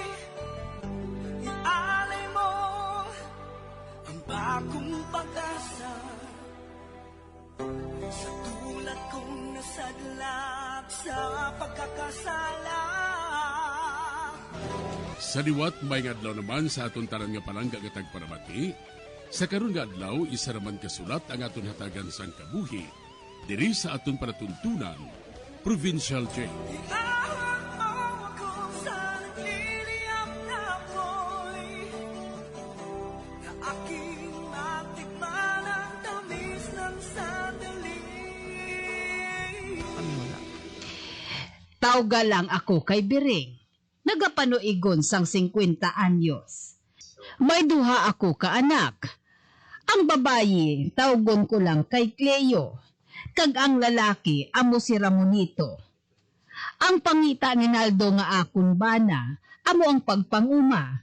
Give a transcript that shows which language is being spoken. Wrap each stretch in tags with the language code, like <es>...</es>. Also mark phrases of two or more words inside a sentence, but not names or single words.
<tl>Ialay mo ang bagong pag-asa sa tulad kong nasadlak sa pagkakasala.</tl> <hil>Sa liwat may nga adlaw naman sa aton tanan nga palangga nga tagparamati, sa karon nga adlaw isa raman kasulat ang aton hatagan sang kabuhi diri sa aton panatuntunan, Provincial Jail.</hil> <tl>Iahon mo ako sa nagliliyap na apoy, na aking matikman ang tamis ng sandali.</tl> <hil>Tawga lang ako kay Biring. Nagapanoigon sang 50 anyos. May duha ako ka anak. Ang babayi, tawgon ko lang kay Cleo. Kag ang lalaki, amo si Ramonito. Ang pangita ni Naldo nga akon bana, amo ang pagpanguma.</hil>